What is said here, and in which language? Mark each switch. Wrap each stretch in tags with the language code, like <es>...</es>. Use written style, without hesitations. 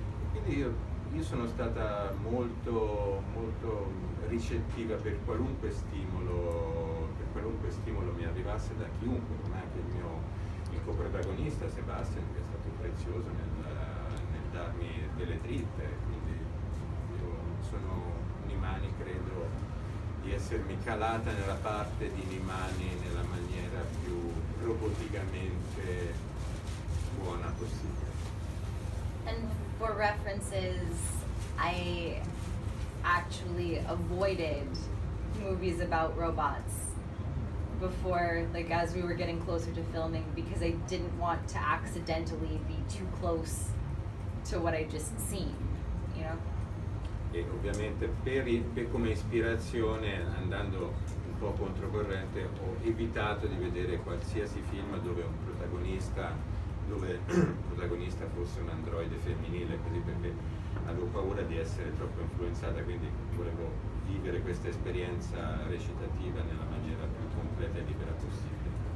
<it>Quindi io sono stata molto ricettiva per qualunque stimolo mi arrivasse da chiunque, come anche il coprotagonista Sebastian, che è stato prezioso nel darmi delle dritte. Quindi io sono Nimani, credo di essermi calata nella parte di Nimani nella maniera più roboticamente buona possibile.</it> <en>And for references, I actually avoided movies about robots before, like, as we were getting closer to filming, because I didn't want to accidentally be too close to what I just seen, you know?</en> <it>E ovviamente come ispirazione, andando un po' controcorrente, ho evitato di vedere qualsiasi film dove il protagonista fosse un androide femminile, così, perché avevo paura di essere troppo influenzata, quindi volevo vivere questa esperienza recitativa nella maniera più completa e libera possibile.</it>